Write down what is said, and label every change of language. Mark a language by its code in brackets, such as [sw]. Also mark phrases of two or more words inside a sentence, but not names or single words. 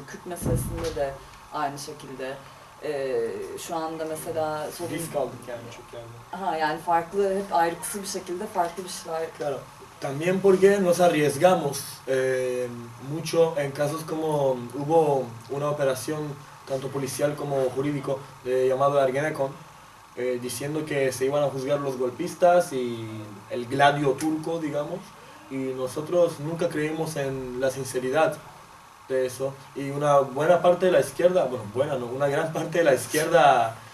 [tr] Kürt meselesinde de aynı şekilde. Şu anda mesela Biz kaldık yani çok yani. Yani farklı, hep ayrıksı bir şekilde farklı bir şeyler. [es] Claro. También porque nos arriesgamos mucho en casos como hubo una operación tanto policial como jurídico llamado Ergenekon, diciendo que se iban a juzgar los golpistas y el gladio turco, digamos, y nosotros nunca creímos en la sinceridad de eso, y una buena parte de la izquierda, bueno, una gran parte de la izquierda